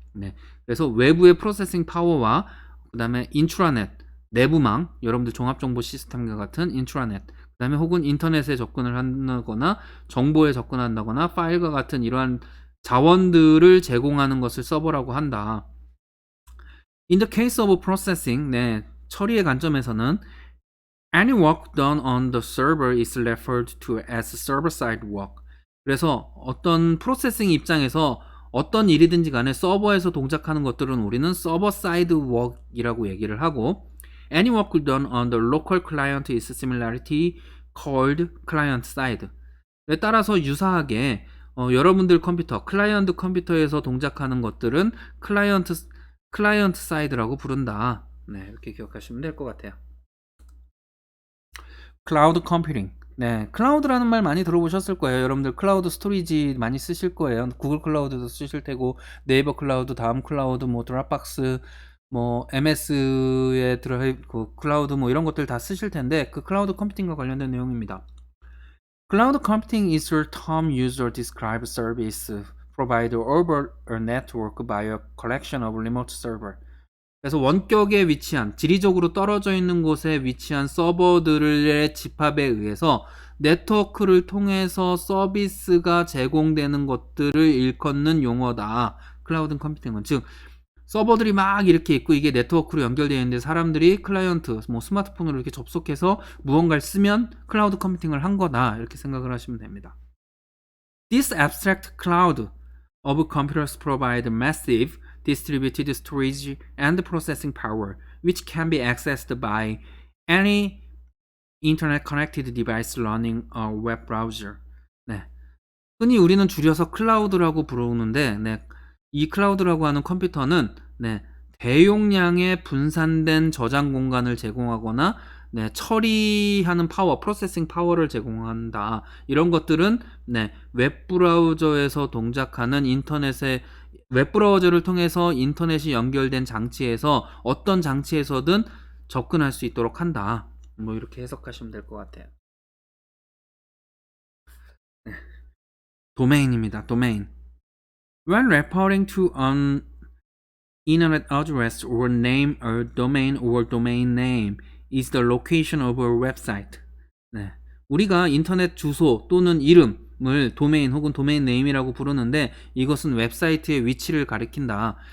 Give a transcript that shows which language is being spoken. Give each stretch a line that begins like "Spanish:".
Korean: 네, 그래서 외부의 프로세싱 파워와 그 다음에 인트라넷, 내부망, 여러분들 종합정보 시스템과 같은 인트라넷, 그 다음에 혹은 인터넷에 접근을 한다거나 정보에 접근한다거나 파일과 같은 이러한 자원들을 제공하는 것을 서버라고 한다.
English: In the case of processing,
Korean: 네, 처리의 관점에서는
English: any work done on the server is referred to as server-side work.
Korean: 그래서 어떤 프로세싱 입장에서 어떤 일이든지 간에 서버에서 동작하는 것들은 우리는 server-side work이라고 얘기를 하고,
English: any work done on the local client is similarly called client-side.
Korean: 따라서 유사하게 여러분들 컴퓨터, 클라이언트 컴퓨터에서 동작하는 것들은 클라이언트 사이드라고 부른다. 네, 이렇게 기억하시면 될 것 같아요. 클라우드 컴퓨팅. 네, 클라우드라는 말 많이 들어보셨을 거예요. 여러분들 클라우드 스토리지 많이 쓰실 거예요. 구글 클라우드도 쓰실 테고, 네이버 클라우드, 다음 클라우드, 뭐 드랍박스, 뭐 MS의 드라이브, 클라우드 뭐 이런 것들 다 쓰실 텐데, 그 클라우드 컴퓨팅과 관련된 내용입니다.
English: Cloud computing is a term used to describe service provided over a network by a collection of remote server.
Korean: 그래서 원격에 위치한, 지리적으로 떨어져 있는 곳에 위치한 서버들의 집합에 의해서 네트워크를 통해서 서비스가 제공되는 것들을 일컫는 용어다. 클라우드 컴퓨팅은. 즉 서버들이 막 이렇게 있고 이게 네트워크로 연결되어 있는데 사람들이 클라이언트, 뭐 스마트폰으로 이렇게 접속해서 무언가를 쓰면 클라우드 컴퓨팅을 한 거다. 이렇게 생각을 하시면 됩니다.
English: This abstract cloud of computers provide massive distributed storage and processing power, which can be accessed by any internet-connected device running a web browser.
Korean: 네. 흔히 우리는 줄여서 클라우드라고 부르는데, 네. 이 클라우드라고 하는 컴퓨터는 네, 대용량의 분산된 저장 공간을 제공하거나 네, 처리하는 파워, 프로세싱 파워를 제공한다. 이런 것들은 네, 웹 브라우저에서 동작하는 인터넷의 웹브라우저를 통해서 인터넷이 연결된 장치에서 어떤 장치에서든 접근할 수 있도록 한다. 뭐 이렇게 해석하시면 될 것 같아요. 네. 도메인입니다. 도메인.
English: When referring to an internet address or name, a domain or domain name is the location of a website.
Korean: 네. 우리가 인터넷 주소 또는 이름을 도메인 혹은 도메인 네임이라고 부르는데 이것은 웹사이트의 위치를 가리킨다.